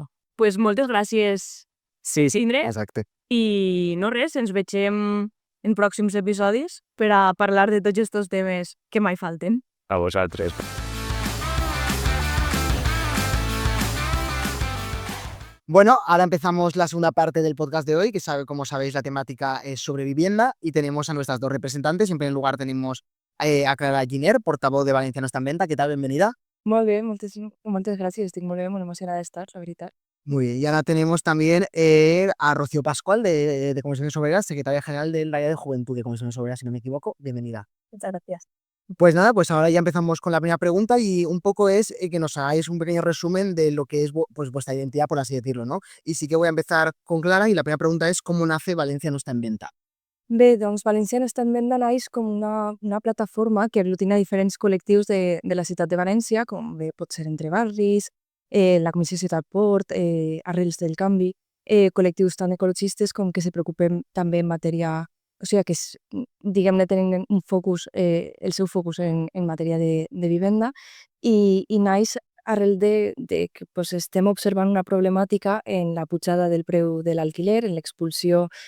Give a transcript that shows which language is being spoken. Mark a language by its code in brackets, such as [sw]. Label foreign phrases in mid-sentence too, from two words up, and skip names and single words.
[ca] Pues moltes gràcies, Sí, Sindre. exacte. I no res, ens vegem en pròxims episodis per a parlar de tots aquests temes que mai falten. a vosaltres. [es] Bueno, ahora empezamos la segunda parte del podcast de hoy, que como sabéis la temática es sobre vivienda y tenemos a nuestras dos representantes. En primer lugar tenemos a Clara Giner, portavoz de Valenciano está en venta. ¿Qué tal? Bienvenida. [ca] Molt bé, moltes gràcies, estic molt bé, molt emocionada d'estar, la veritat. [es] Muy bien, y ahora tenemos también a Rocío Pascual de Comisiones Obreras, secretaria general del área de Juventud de Comisiones Obreras, si no me equivoco. Bienvenida. Muchas gracias. Pues nada, pues ahora ya empezamos con la primera pregunta y un poco es que nos hagáis un pequeño resumen de lo que es pues, vuestra identidad, por así decirlo, ¿no? Y sí que voy a empezar con Clara y la primera pregunta es ¿cómo nace Valencia no está en venta? [ca] Bé, doncs Valenciano està en venda naix com una plataforma que aglutina diferents col·lectius de la ciutat de València, com bé pot ser Entre Barris, la Comissió Ciutat Port, Arrels del Canvi, col·lectius tan ecologistes com [es] que se preocupen [ca] també en matèria, o sigui que diguem-ne tenen un focus, el seu focus en matèria de vivenda i naix arrel de que pues, estem observant una problemàtica en la pujada del preu de l'alquiler, en l'expulsió